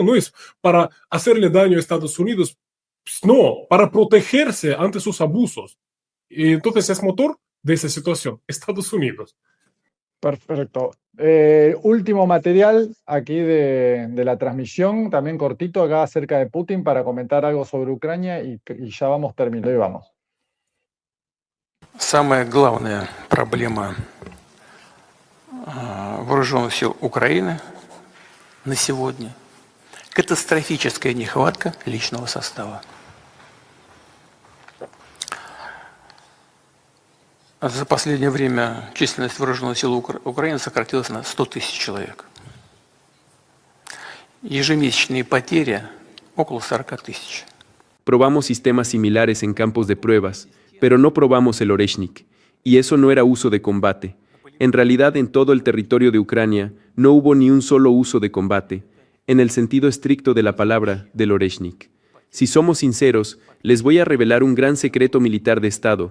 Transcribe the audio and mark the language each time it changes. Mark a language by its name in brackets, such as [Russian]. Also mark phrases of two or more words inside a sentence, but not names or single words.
[Spanish] No es para hacerle daño a Estados Unidos, no, para protegerse ante sus abusos. Y entonces es motor de esa situación, Estados Unidos. Perfecto. Último material aquí de la transmisión, también cortito acá acerca de Putin para comentar algo sobre Ucrania y ya vamos terminando. Y vamos. [Russian] Самая главная проблема вооруженных сил Украины на сегодня – катастрофическая нехватка личного состава. За последнее время численность вооруженных сил Украины сократилась на 100 тысяч человек. Ежемесячные потери около 40 тысяч. [Spanish] Probamos sistemas similares en campos de pruebas, pero no probamos el Oreshnik, y eso no era uso de combate. En realidad, en todo el territorio de Ucrania no hubo ni un solo uso de combate, en el sentido estricto de la palabra del Oreshnik. Si somos sinceros, les voy a revelar un gran secreto militar de Estado.